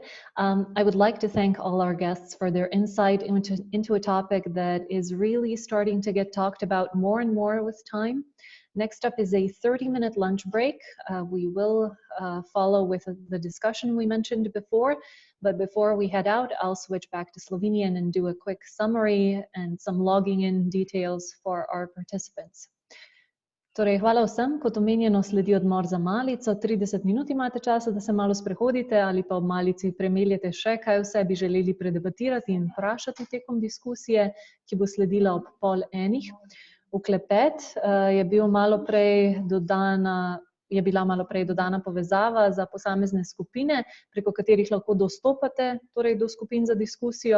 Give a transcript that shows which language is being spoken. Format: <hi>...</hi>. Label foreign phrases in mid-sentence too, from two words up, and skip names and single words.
<en>I would like to thank all our guests for their insight into a topic that is really starting to get talked about more and more with time. Next up is a 30-minute lunch break. We will follow with the discussion we mentioned before, but before we head out, I'll switch back to Slovenian and do a quick summary and some logging in details for our participants.</en> <sl>Torej, hvala vsem, kot omenjeno sledi odmor za malico, 30 minut imate časa, da se malo sprehodite ali pa ob malici premeljete še, kaj vse bi želeli predebatirati in vprašati tekom diskusije, ki bo sledila ob 12:30. V klepet je bila malo prej dodana povezava za posamezne skupine, preko katerih lahko dostopate torej do skupin za diskusijo.</sl>